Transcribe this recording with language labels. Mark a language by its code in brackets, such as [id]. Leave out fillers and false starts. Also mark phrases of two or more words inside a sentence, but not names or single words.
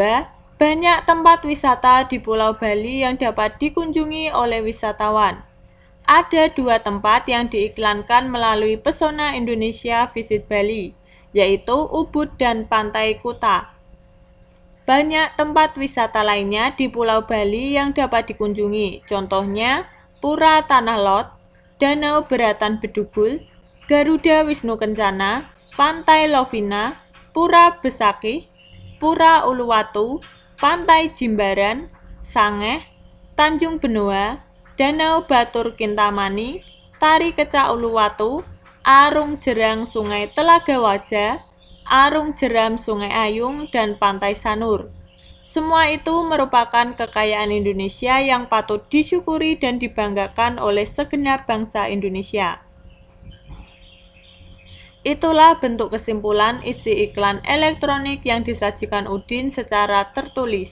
[id] Banyak tempat wisata di Pulau Bali yang dapat dikunjungi oleh wisatawan. Ada 2 tempat yang diiklankan melalui Pesona Indonesia Visit Bali, yaitu Ubud dan Pantai Kuta. Banyak tempat wisata lainnya di Pulau Bali yang dapat dikunjungi, contohnya Pura Tanah Lot, Danau Beratan Bedugul, Garuda Wisnu Kencana, Pantai Lovina, Pura Besakih, Pura Uluwatu, Pantai Jimbaran, Sangeh, Tanjung Benoa, Danau Batur Kintamani, Tari Kecak Uluwatu, Arung Jerang Sungai Telaga Wajah, Arung Jeram Sungai Ayung, dan Pantai Sanur. Semua itu merupakan kekayaan Indonesia yang patut disyukuri dan dibanggakan oleh segenap bangsa Indonesia. Itulah bentuk kesimpulan isi iklan elektronik yang disajikan Udin secara tertulis.